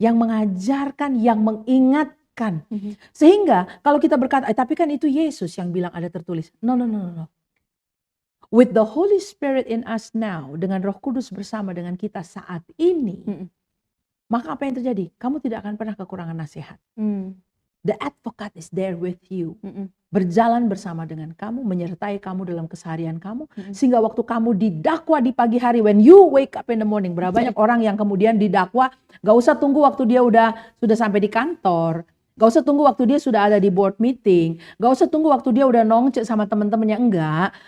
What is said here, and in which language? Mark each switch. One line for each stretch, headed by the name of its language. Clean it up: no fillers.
Indonesian: Yang mengajarkan, yang mengingatkan. Sehingga kalau kita berkata, tapi kan itu Yesus yang bilang ada tertulis. No.
English: With the Holy Spirit in us now,
Indonesian: dengan Roh Kudus bersama dengan kita saat ini, maka apa yang terjadi? Kamu tidak akan pernah kekurangan nasihat.
English: The advocate is there with you.
Indonesian: Berjalan bersama dengan kamu, menyertai kamu dalam keseharian kamu. Sehingga waktu kamu didakwa di pagi hari,
English: when you wake up in the morning,
Indonesian: berapa banyak orang yang kemudian didakwa, gak usah tunggu waktu dia sudah sampai di kantor. Gak usah tunggu waktu dia sudah ada di board meeting. Gak usah tunggu waktu dia udah nongcek sama teman-temannya. Enggak.